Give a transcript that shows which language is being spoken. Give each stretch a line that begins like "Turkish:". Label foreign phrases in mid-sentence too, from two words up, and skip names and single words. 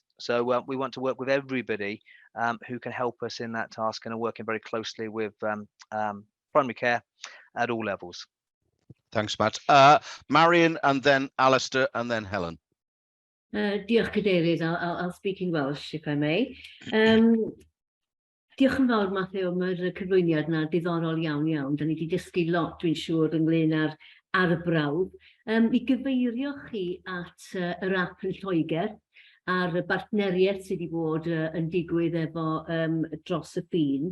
English: So we want to work with everybody who can help us in that task, and are working very closely with primary care at all levels. Thanks, Matt. Marion, and then Alistair, and then Helen.
Welsh: Diolch Cadeirydd,
English: I'll speak in Welsh if I may.
Welsh: Diolch yn fawr Matthew am yr cyflwyniad yna, diddorol iawn iawn. Da ni wedi dysgu lot, dwi'n siŵr, ynglyn ar y brawd. Mi gyfeirio chi at yr app yn Lloegr a'r bartneriaeth sydd wedi bod yn digwydd efo dros y ffin.